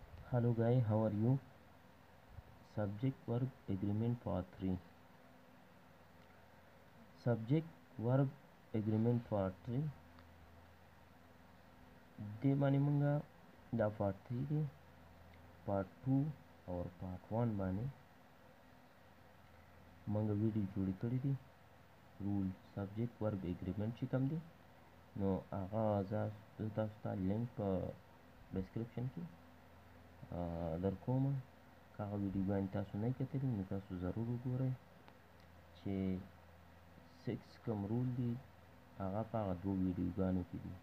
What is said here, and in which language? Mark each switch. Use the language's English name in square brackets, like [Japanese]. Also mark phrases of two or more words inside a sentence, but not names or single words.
[English] Hello guys, how are you? Subject verb agreement part 3. Subject verb agreement part 3. [Pashto] دې باندې مونږه دا part 3 دی part 2 او part 1 باندې مونږه ویډیو جوړ کړی دی. رول [English] subject verb agreement [Pashto] چې کوم دی نو هغه تاسو ته لینک په ډسکرپشن کې در کوم. هغه ویډیوګانې تاسو نه کتلي نو تاسو ضرور وګورئ چې 6 کوم رول دي هغه په هغه دوه ویډیوګانو کې دي.